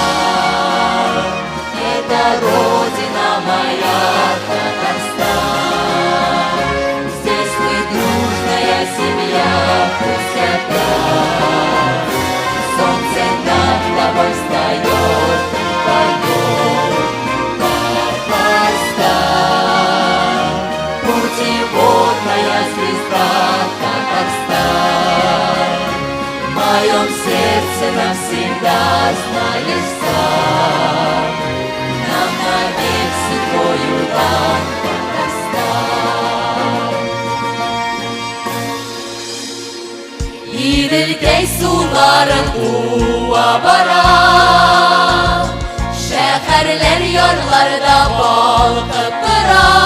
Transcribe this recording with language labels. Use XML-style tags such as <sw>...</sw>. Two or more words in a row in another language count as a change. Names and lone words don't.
<ru>Это родина моя, Татарстан. Здесь мы дружная семья, пусть опять солнце над тобой встает и поет. Татарстан, путеводная звезда, Татарстан. В моем сердце навсегда знаешь сам. Нам навек судьбою дан Татарстан.</ru> <tt>Иделкәй суларын уа бара, шәһәрләр ярларда балкып тора.</tt>